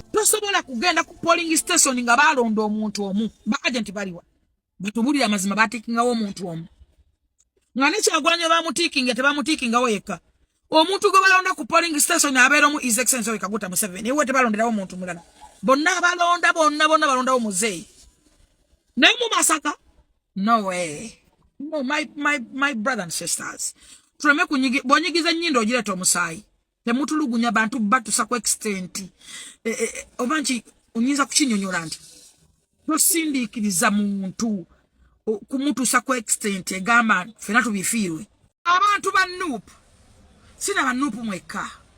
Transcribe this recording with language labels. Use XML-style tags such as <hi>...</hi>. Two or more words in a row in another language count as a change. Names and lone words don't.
<lg>Tosobola kugenda ku</lg> <en>polling station</en> <lg>nga balonda omuntu omu ba agent baliwa batubulira amazima batikingawo omuntu omu nga nekyagwanya bamutikinga tebamutikingawo yekka. Omuntu gwe balonda ku polling station abeera mu</lg> <en>His Excellency</en> <lg>Kaguta Museveni ewe tebalonderawo omuntu mulala bonna balondawo muzeeyi naye mu Masaka</lg> <en>no way. No, my brothers and sisters.</en> <lg>Tuleme bonyigiza nnyindo ogireta omusaayi. Temutulugunya bantu batusa ku extent. Obanchi onyiza kukinyonyola nti tosindiikiriza muntu kumutusa ku extent egamba fena tubifiirwe. Abantu ba Nuupu sina ba Nuupu mwekka.</lg>